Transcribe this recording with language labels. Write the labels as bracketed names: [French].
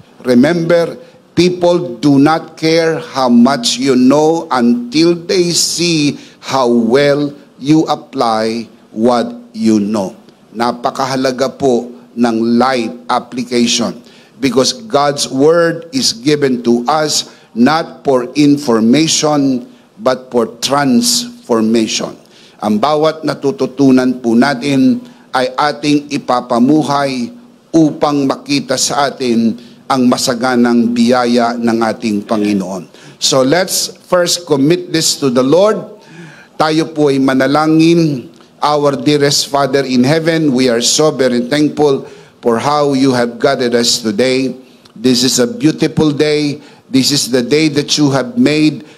[English] Remember, people do not care how much you know until they see how well you apply what you know. [Filipino] Napakahalaga po ng [English] life application because God's Word is given to us not for information, but for transformation. [Filipino] Ang bawat natututunan po natin ay ating ipapamuhay upang makita sa atin ang masaganang biyaya ng ating Panginoon. [English] So let's first commit this to the Lord. [Filipino] Tayo po ay manalangin. [English] Our dearest Father in heaven, we are so very thankful for how you have guided us today. This is a beautiful day. This is the day that you have made.